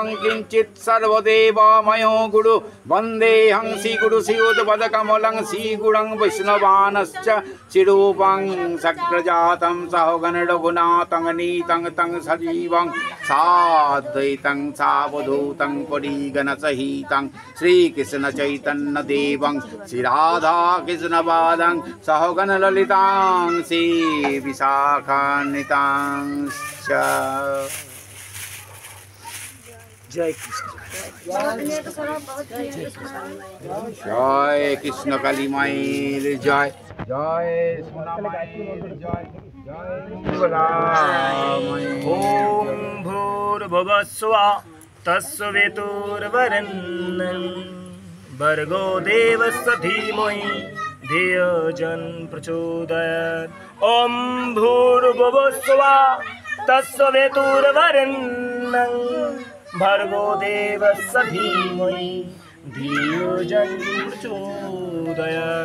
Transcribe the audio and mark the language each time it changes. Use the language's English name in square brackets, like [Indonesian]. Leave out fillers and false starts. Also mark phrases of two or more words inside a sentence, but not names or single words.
[Sanskrit] किंचित् सर्वदेवमयो गुरु वन्देऽहं श्री गुरु श्रीयुतपदकमलं श्रीगुरुं वैष्णवांश्च चिरूपं सक्रजातं सहोगण रघुनाथं नीतं तं सजीवं साद्वैतं सावधूतं परिगणसहितं श्रीकृष्ण चैतन्य देवं श्री राधा कृष्ण पादं सहोगण ललितां श्री विशाखान्वितांश्च। [Bangla] জয় কৃষ্ণ জয় কৃষ্ণ काली माয়ের জয় জয় সোনা মায়ের জয় জয় মঙ্গলা মায়ের। [Sanskrit] ओम भूर्भुवस्सुः तत्सवितुर्वरेण्यं भर्गो देवस्य धीमहि धियो जन प्रचोदयात्। ओम भूर्भुवस्सुः तत्सवितुर्वरेण्यं भर्गो देवस्य धीमहि धियो जन प्रचोदयात्।